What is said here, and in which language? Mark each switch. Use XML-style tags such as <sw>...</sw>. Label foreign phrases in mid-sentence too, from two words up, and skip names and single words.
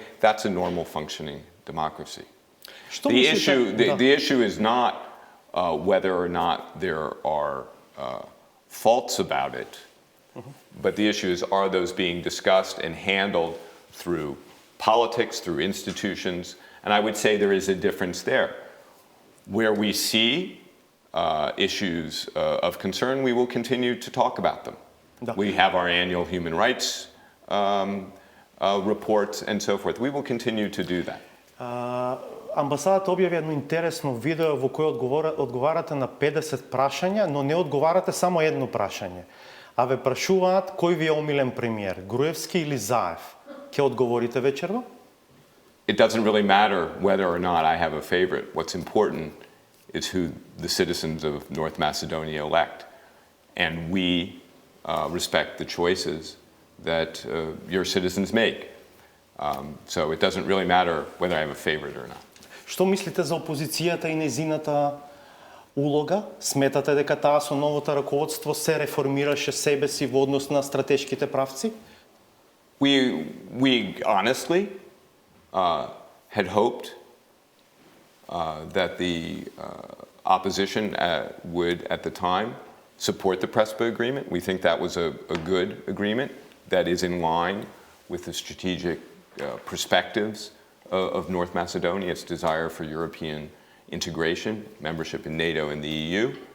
<en>That's a normal functioning democracy. The issue is not whether or not there are faults about it, but the issue is, are those being discussed and handled through politics, through institutions? And I would say there is a difference there. Where we see issues of concern, we will continue to talk about them. We have our annual human rights reports and so forth. We will continue to do that.</en> <mk>Амбасадата објави едно интересно видео во кое одговарате на 50 прашања, но не одговарате само едно прашање. А ве прашуваат кој ви е омилен премиер, Груевски или Заев. Ќе одговорите вечерно?</mk> <en>It doesn't really matter whether or not I have a favorite. What's important is who the citizens of North Macedonia elect. And we respect the choices that your citizens make. So it doesn't really matter whether I have a favorite or not.</en> <mk>Што мислите за опозицијата и незината улога? Сметате дека таа со новото раководство се реформираше себе си во однос на стратешките правци?</mk> <en>We honestly had hoped that the opposition would, at the time, support the Prespa agreement. We think that was a good agreement that is in line with the strategic perspectives of North Macedonia, its desire for European integration, membership in NATO and the EU.</en>